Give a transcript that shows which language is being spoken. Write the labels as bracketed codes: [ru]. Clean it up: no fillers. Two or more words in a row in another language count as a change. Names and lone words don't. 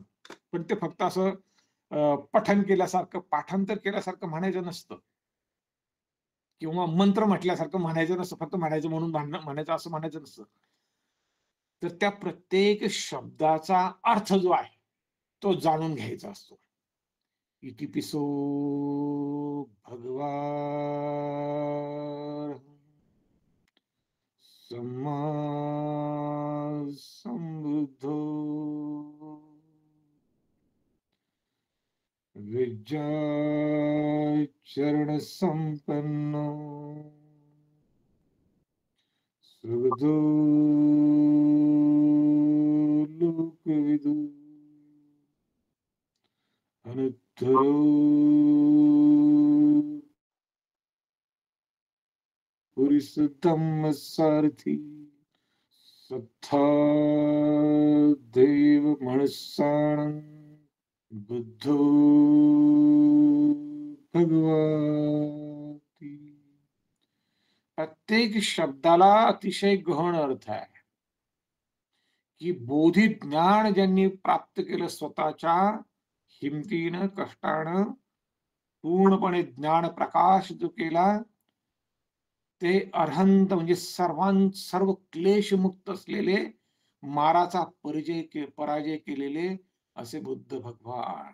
[mr] पण ते फक्त असं पठण केल्यासारखं, पाठांतर केल्यासारखं म्हणायचं नसतं किंवा मंत्र म्हटल्यासारखं म्हणायचं नसतं. फक्त म्हणायचं म्हणून म्हणायचं असं म्हणायचं नसतं. तर त्या प्रत्येक शब्दाचा अर्थ जो आहे, तो जाणून घ्यायचा असतो. [pi] इतिपिसो भगवान सम्मा संबुद्धो विद्याचरण संपन्नो सुहृदो लोकविदु अनुत्तरो पुरुषोत्तम सारथी सत्ता देव मनसानं बुद्धो भगवती. [mr] प्रत्येक शब्दाला अतिशय गहन अर्थ आहे की बोधी ज्ञान ज्यांनी प्राप्त केलं स्वतःच्या हिमतीनं, कष्टानं, पूर्णपणे ज्ञान प्रकाश जो केला, ते अरहंत म्हणजे सर्व क्लेशमुक्त असलेले, माराचा पराजय केलेले असे बुद्ध भगवान.